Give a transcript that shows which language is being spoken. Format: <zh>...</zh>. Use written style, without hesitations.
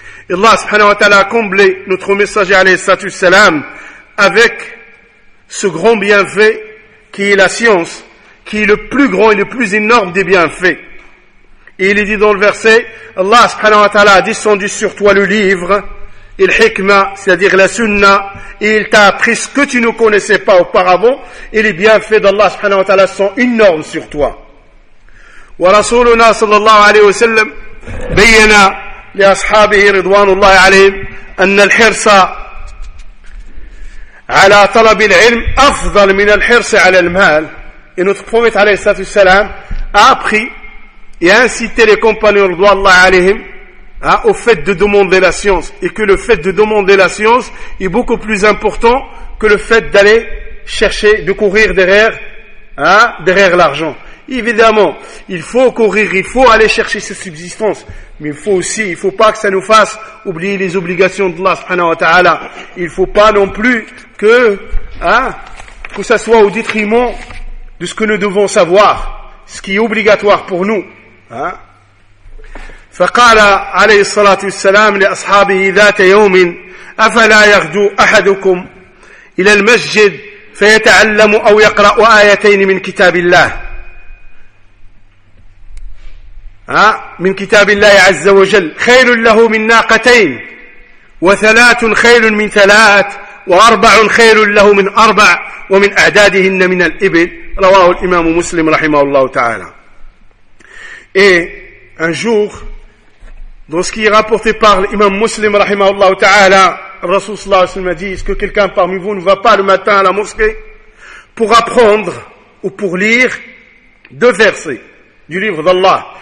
<fr>الله سبحانه وتعالى comblé notre messager عليه الصلاة والسلام avec ce grand bienfait qui est la science, qui est le plus grand et le plus énorme des bienfaits. Et il est dit dans le verset, الله سبحانه وتعالى a descendu sur toi le livre, il hikma, c'est-à-dire la sunna, et il t'a appris ce que tu ne connaissais pas auparavant, et les bienfaits d'Allah سبحانه وتعالى sont énormes sur toi.</fr> <ar>ورسولنا صلى الله عليه وسلم بين لأصحابه رضوان الله عليهم أن الحرص على طلب العلم أفضل من الحرص على المال.</ar> <fr>Et notre prophète عليه الصلاة والسلام a appris et incité les compagnons رضوان الله عليهم au fait de demander la science, et que le fait de demander la science est beaucoup plus important que le fait d'aller chercher, de courir derrière l'argent. Évidemment, il faut courir, il faut aller chercher ses subsistances, mais il faut aussi, il faut pas que ça nous fasse oublier les obligations d'Allah subhanahu wa ta'ala. Il faut pas non plus que ça soit au détriment de ce que nous devons savoir, ce qui est obligatoire pour nous.</fr> <ar>فقال عليه الصلاة والسلام لأصحابه ذات يوم أفلا يغدو أحدكم إلى المسجد فيتعلم أو يقرأ آيتين من كتاب الله. من كتاب الله عز وجل خير له من ناقتين، وثلاث خير من ثلاث، وأربع خير له من أربع، ومن أعدادهن من الإبل. رواه الإمام مسلم رحمه الله تعالى.</ar> <fr>Et un jour, dans ce qui est rapporté par l'imam Muslim رحمه الله تعالى, Rasoul صلى الله عليه وسلم dit: est-ce que quelqu'un parmi vous ne va pas le matin à la mosquée pour apprendre ou pour lire deux versets du livre d'Allah?</fr>